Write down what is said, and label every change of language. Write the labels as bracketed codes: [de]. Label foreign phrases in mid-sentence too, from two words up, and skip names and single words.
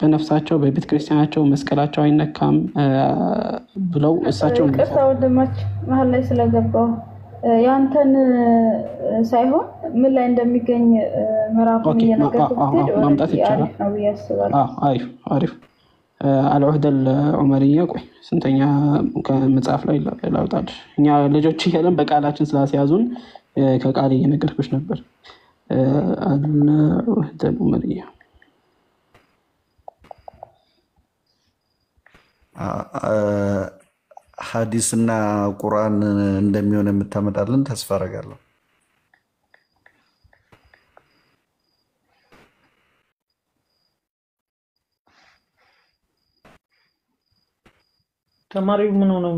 [am] በነፍሳቸው በቤተ ክርስቲያናቸው መስቀላቸው አይነካም ብለው እሳቸው ቅርታ ወንድማችን መሀል ላይ ስለገባው ያንተን ሳይሆን ምን ላይ እንደሚገኝ ምዕራፉን እየነገርኩት ማምጣት ይቻላል ነው ያስባለሁ። አሪፍ [ar] العهدة العمرية [am] ቆይ ስንተኛ ከመጽሐፍ ላይ ላውጣልሽ እኛ ልጆች እያለን በቃላችን ስላስያዙን ከቃል እየነገርኩሽ ነበር [ar] العهدة العمرية [am] ሐዲስና ቁርአን እንደሚሆን የምታመጣልን ተስፋ አደርጋለሁ። ተማሪው ምን ሆነው